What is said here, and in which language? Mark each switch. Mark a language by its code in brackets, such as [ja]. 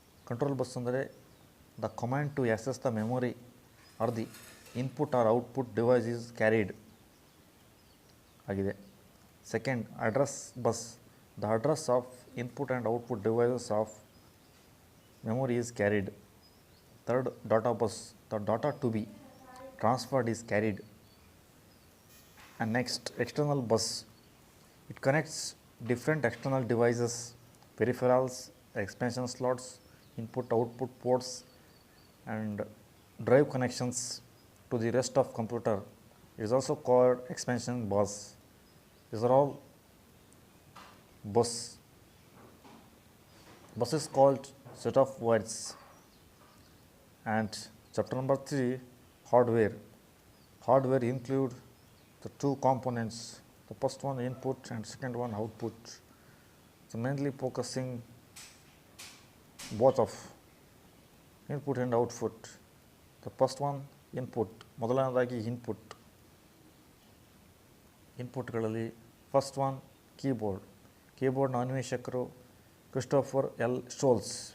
[en] Control bus ಅಂದರೆ the command to access the memory or the input or output device is carried ಆಗಿದೆ. Second, address bus, the address of input and output devices of memory is carried. Third, data bus, the data to be transferred is carried. And next, external bus, it connects different external devices, peripherals, expansion slots, input output ports and drive connections to the rest of computer. It is also called expansion bus. These are all bus. Bus is called set of words. And chapter number 3, hardware. Hardware include the 2 components, the first one input and second one output. So mainly focusing both of input and output. The first one input, [kn] ಮೊದಲನೇದಾಗಿ ಇನ್ಪುಟ್ಗಳಲ್ಲಿ [en] first one [kn] ಕೀಬೋರ್ಡ್ನ ಅನ್ವೇಷಕರು Christopher L ಸ್ಟೋಲ್ಸ್.